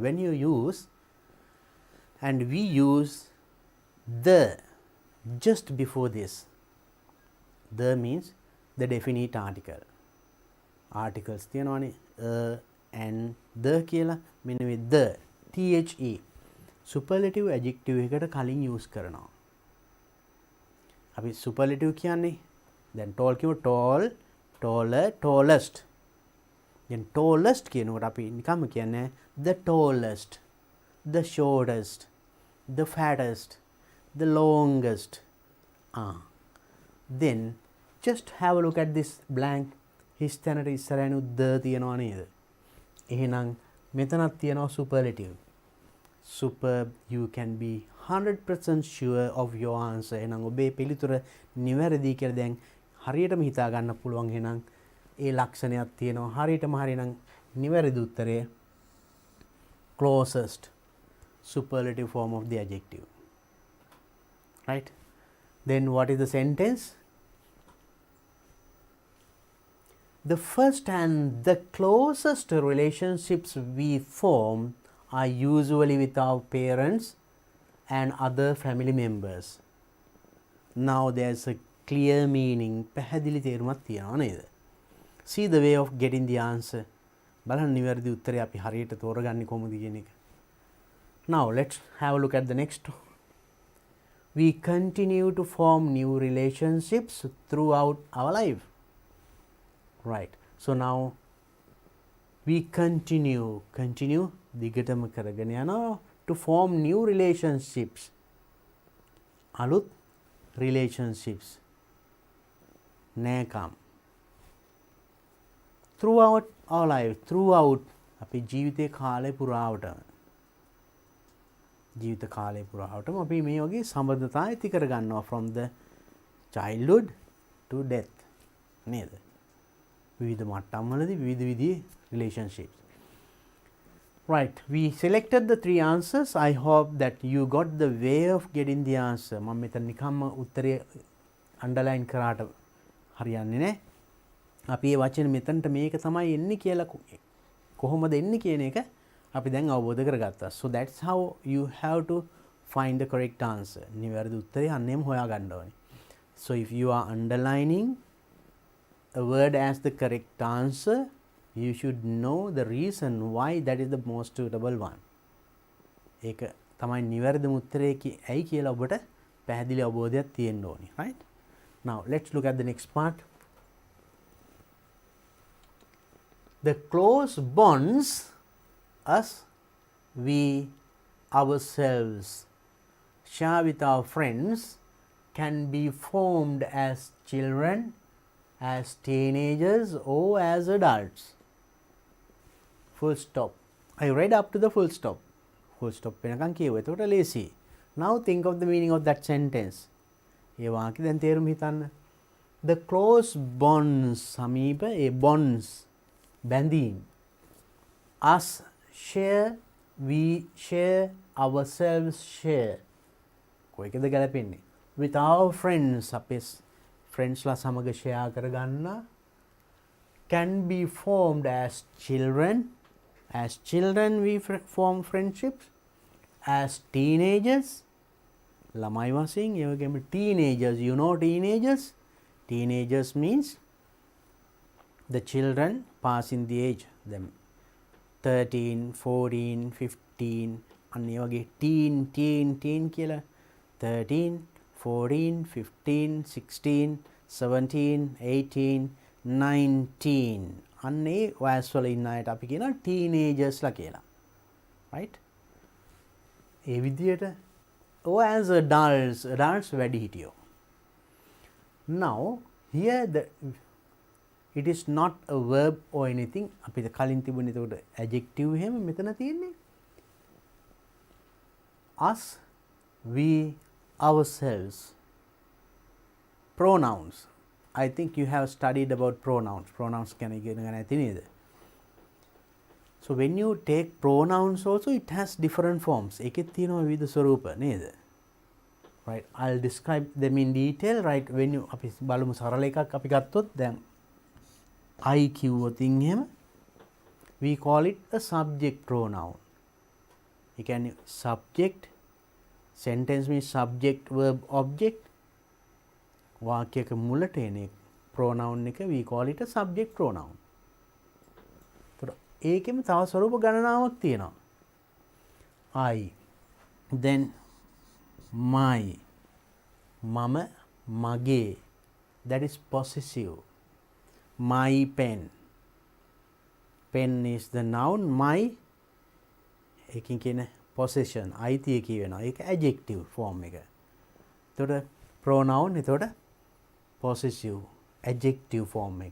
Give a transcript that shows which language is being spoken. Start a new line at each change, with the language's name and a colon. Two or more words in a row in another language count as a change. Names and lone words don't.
English: When you use, and we use the just before this. The means the definite article.
Sinhala: Articles තියනවානේ
English: and the
Sinhala: කියලා මෙන්න මේ
English: the the superlative adjective
Sinhala: එකට කලින් use කරනවා. අපි superlative කියන්නේ දැන් tall කියව
English: tall, taller, tallest. දැන් tallest
Sinhala: කියනකොට අපි නිකම්ම කියන්නේ
English: the tallest, the shortest, the fattest, the longest. Then just have a look at this blank.
Sinhala: හිස්තැනට ඉස්සරහනුත් ද තියෙනවා නේද? එහෙනම් මෙතනත් තියෙනවා superlative.
English: Superb, you can be 100% sure of your answer.
Sinhala: එහෙනම් ඔබේ පිළිතුර නිවැරදි කියලා දැන් හරියටම හිතා ගන්න පුළුවන්. එහෙනම් ඒ ලක්ෂණයක් තියෙනවා. හරියටම හරිනම් නිවැරදි උත්තරය
English: closest, superlative form of the adjective. Right? Then what is the sentence? The first and the closest relationships we form are usually with our parents and other family members. Now there's a clear meaning.
Sinhala: පැහැදිලි තේරුමක් තියෙනවා නේද?
English: See the way of getting the answer.
Sinhala: බලන්න නිවැරදි උත්තරය අපි හරියට තෝරගන්නේ කොහොමද කියන එක.
English: Now let's have a look at the next. We continue to form new relationships throughout our life. Right. So now we continue
Sinhala: දිගටම කරගෙන යනවා
English: to form new relationships.
Sinhala: අලුත් relationships. නෑකම්.
English: Throughout our life.
Sinhala: Throughout අපි ජීවිතේ කාලය පුරාවටම. ජීවිත කාලය පුරාවටම අපි මේ වගේ සම්බන්ධතා ඇති කරගන්නවා
English: from the childhood to death.
Sinhala: නේද? විවිධ මට්ටම්වලදී විවිධ විදිහේ relationships.
English: Right, we selected the three answers. I hope that you got the way of getting the answer.
Sinhala: මම මෙතන නිකම්ම උත්තරය underline කරාට හරියන්නේ නැහැ. අපි මේ වචන මෙතනට මේක තමයි එන්නේ කියලා කොහොමද එන්නේ කියන එක අපි දැන් අවබෝධ කරගත්තා.
English: So that's how you have to find the correct answer.
Sinhala: නිවැරදි උත්තරය අන්නේම හොයාගන්න ඕනේ.
English: So if you are underlining a word as the correct answer, you should know the reason why that is the most suitable one.
Sinhala: ඒක තමයි නිවැරදිම උත්තරය ඇයි කියලා ඔබට පැහැදිලි අවබෝධයක් තියෙන්න ඕනේ.
English: Right? Now let's look at the next part. The close bonds us, we ourselves share with our friends can be formed as children, as teenagers or as adults. Full stop. I read up to the full stop. Full stop
Sinhala: වෙනකන් කියුවා. එතකොට ලේසි.
English: Now think of the meaning of that sentence.
Sinhala: ඒ වාක්‍ය දැන් තේරුම් හිතන්න.
English: The close bonds
Sinhala: සමීප ඒ
English: bonds බැඳීම්. Us share, we share, ourselves share.
Sinhala: කොයිකද ගැලපෙන්නේ?
English: With our friends
Sinhala: අපේ friends ලා සමග share කරගන්න
English: can be formed as children. As children we form friendships. As teenagers
Sinhala: ළමයි වශයෙන් ඒ වගේම
English: teenagers, you know teenagers. Teenagers means the children passing the age, them 13, 14, 15
Sinhala: අන්න ඒ වගේ teen කියලා 13, 14, 15, 16, 17, 18, 19 අන්න ඒ වයස්වල ඉන්න අයට අපි කියනවා teenagers ලා කියලා.
English: Right?
Sinhala: ඒ විදියට
English: or as adults වැඩිහිටියෝ. Now here it is not a verb or anything.
Sinhala: අපිට කලින් තිබුණේ එතකොට adjective එහෙම මෙතන තියෙන්නේ.
English: Us, we, ourselves. Pronouns. I think you have studied about pronouns.
Sinhala: Pronouns ගැන ඉගෙන ගන්න ඇති නේද?
English: So when you take pronouns also, it has different forms.
Sinhala: එකෙත් තියෙනවා විවිධ ස්වරූප නේද?
English: Right, I'll describe them in detail. Right, when you
Sinhala: අපි බලමු සරල එකක් අපි ගත්තොත් දැන්
English: I
Sinhala: කිව්වොත් එහෙම
English: we call it a subject pronoun.
Sinhala: ඒ කියන්නේ
English: subject sentence means subject verb object
Sinhala: වාක්‍යයක මුලට එන
English: pronoun එක we call it a subject pronoun.
Sinhala: ඒකෙම තව ස්වරූප ගණනාවක් තියෙනවා.
English: I, then my,
Sinhala: මම, මගේ,
English: that is possessive. My pen, pen is the noun, my
Sinhala: එකකින් කියන
English: possession
Sinhala: අයිතිය කියවෙනවා. ඒක
English: adjective form
Sinhala: එක. එතකොට pronoun එතකොට
English: possessive adjective form
Sinhala: එක.